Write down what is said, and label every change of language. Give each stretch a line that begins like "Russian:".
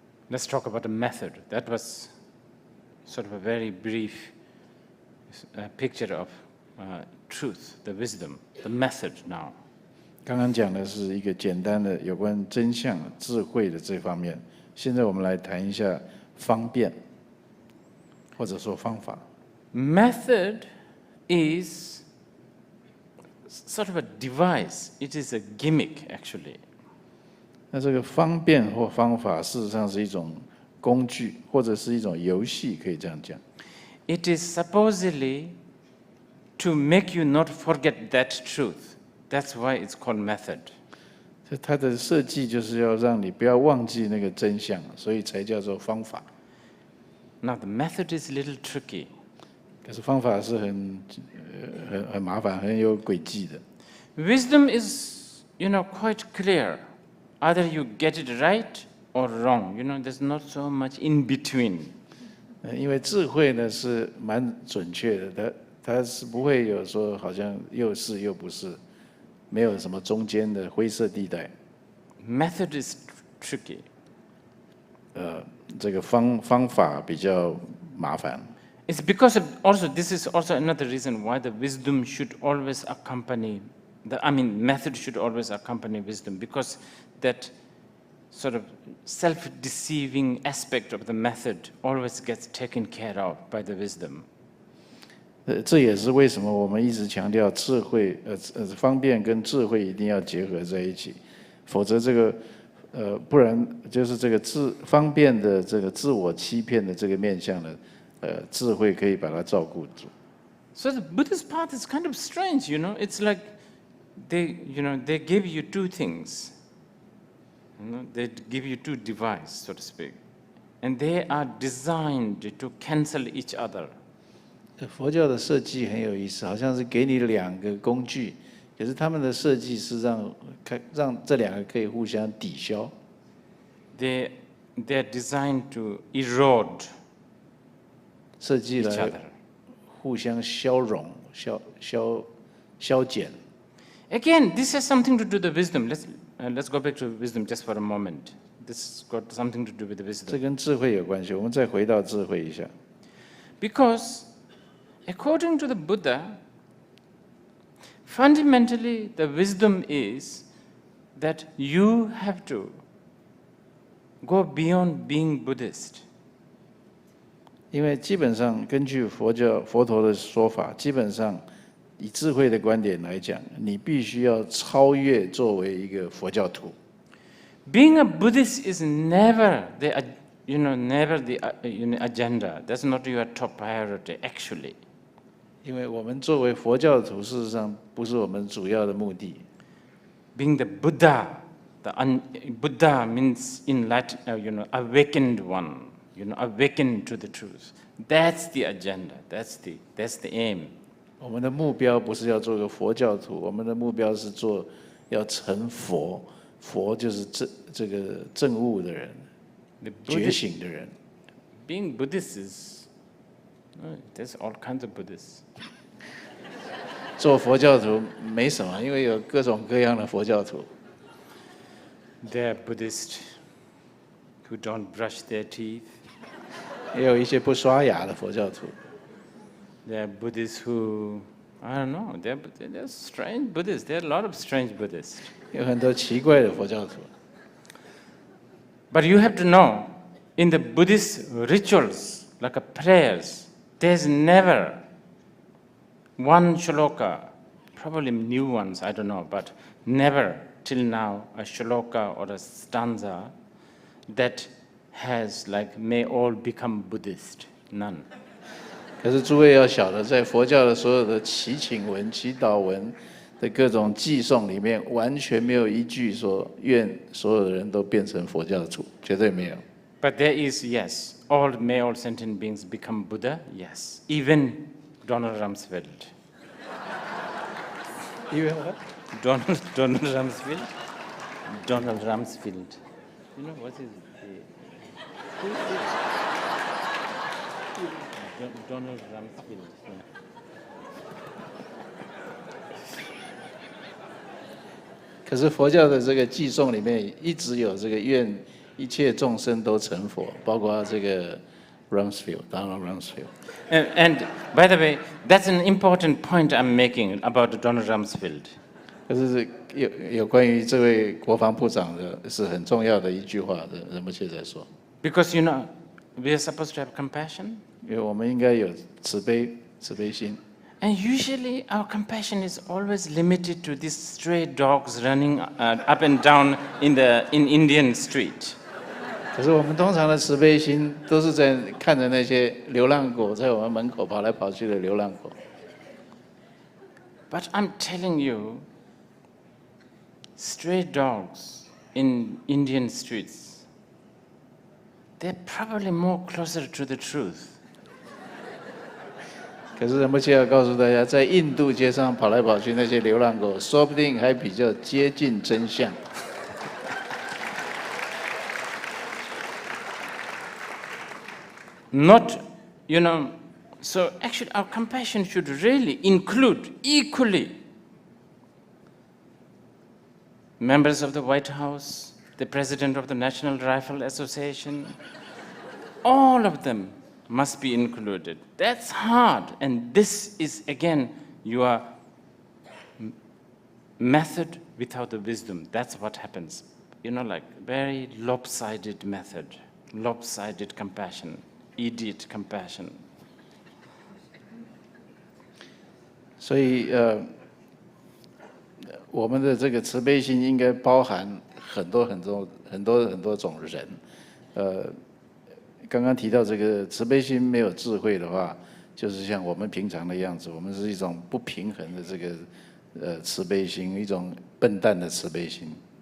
English: let's talk about the method. That was sort of a very brief picture of truth, the wisdom, the method now.
Chinese: 刚刚讲的是一个简单的有关真相、智慧的这方面。现在我们来谈一下方便，或者说方法。
English: Method is sort of a device. It is a gimmick, actually.
Chinese: 那这个方便或方法，事实上是一种工具，或者是一种游戏，可以这样讲。
English: It is supposedly to make you not forget that truth. That's why it's called method.
Chinese: 它的设计就是要让你不要忘记那个真相，所以才叫做方法。
English: Now the method is a little tricky.
Chinese: 可是方法是很麻烦、很有诡计的。
English: Wisdom is, quite clear. Either you get it right or wrong. There's not so much in between.
Chinese: 因为智慧呢是蛮准确的，它是不会有说好像又是又不是。没有什么中间的灰色地带。
English: Method is tricky.
Chinese: 这个方法比较麻烦。
English: It's because this is also another reason why the wisdom should always accompany method should always accompany wisdom, because that sort of self-deceiving aspect of the method always gets taken care of by the wisdom.
Chinese: 这也是为什么我们一直强调智慧，方便跟智慧一定要结合在一起，否则这个不然就是这个方便的这个自我欺骗的这个面向呢，智慧可以把它照顾住。
English: So the Buddhist path is kind of strange, It's like they give you two things. They give you two devices, so to speak, and they are designed to cancel each other.
Chinese: 佛教的设计很有意思，好像是给你两个工具，可是他们的设计是让这两个可以互相抵消。
English: They are designed to erode
Chinese: 设计
English: each
Chinese: 来
English: other.
Chinese: 互相消融、消减。
English: Again, this has something to do with the wisdom. Let's go back to wisdom just for a moment. This has got something to do with the
Chinese: 这
English: wisdom.
Chinese: 跟智慧有关系，我们再回到智慧一下。
English: Because according to the Buddha, fundamentally the wisdom is that you have to go beyond being Buddhist.
Chinese: 因为基本上根据佛陀的说法，基本上以智慧的观点来讲，你必须要超越作为一个佛教徒。
English: Being a Buddhist is never the agenda. That's not your top priority, actually.
Chinese: 因为我们作为佛教徒，事实上不是我们主要的目的。
English: Being the Buddha, Buddha means in Latin, awakened one. Awakened to the truth. That's the agenda. That's the aim.
Chinese: 我们的目标不是要做个佛教徒，我们的目标是要成佛。佛就是这个证悟的人，觉醒的人。
English: Being Buddhist is, there's all kinds of Buddhists.
Chinese: 做佛教徒没什么，因为有各种各样的佛教徒。
English: There are Buddhists who don't brush their teeth.
Chinese: 也有一些不刷牙的佛教徒。
English: There are Buddhists who, I don't know, they're strange Buddhists. There are a lot of strange Buddhists.
Chinese: 有很多奇怪的佛教徒。
English: But you have to know, in the Buddhist rituals, like prayers, there's never one shloka, probably new ones, I don't know, but never till now a shloka or a stanza that has like, may all become Buddhist. None.
Chinese: 可是诸位要晓得，在佛教的所有的祈请文、祈祷文的各种寄诵里面，完全没有一句说愿所有的人都变成佛教徒，绝对没有。
English: But there is, yes, may all sentient beings become Buddha, yes. Even Donald Rumsfeld. Even what? Donald Rumsfeld. Donald Rumsfeld. You know what is it? Who is it? Donald Rumsfeld. Yeah.
Chinese: 可是佛教的这个寄诵里面一直有这个愿一切众生都成佛，包括这个 Donald Rumsfeld。
English: And by the way, that's an important point I'm making about Donald Rumsfeld.
Chinese: 可是有关于这位国防部长的是很重要的一句话，仁波切在说。
English: Because you know, we are supposed to have compassion.
Chinese: 因为我们应该有慈悲心。
English: And usually our compassion is always limited to these stray dogs running up and down in Indian street.
Chinese: 可是我们通常的慈悲心都是在看着那些流浪狗在我们门口跑来跑去的流浪狗。
English: But I'm telling you, stray dogs in Indian streets, they're probably more closer to the truth.
Chinese: 可是仁波切要告诉大家，在印度街上跑来跑去那些流浪狗，说不定还比较接近真相。
English: Not, you know, so actually our compassion should really include equally members of the White House, the president of the National Rifle Association, all of them must be included. That's hard, and this is again your method without the wisdom. That's what happens. You know, like very lopsided method, lopsided compassion, idiot compassion.
Chinese: 所以我们的这个慈悲心应该包含很多种人。刚刚提到这个慈悲心没有智慧的话，就是像我们平常的样子，我们是一种不平衡的这个慈悲心，一种笨蛋的慈悲心。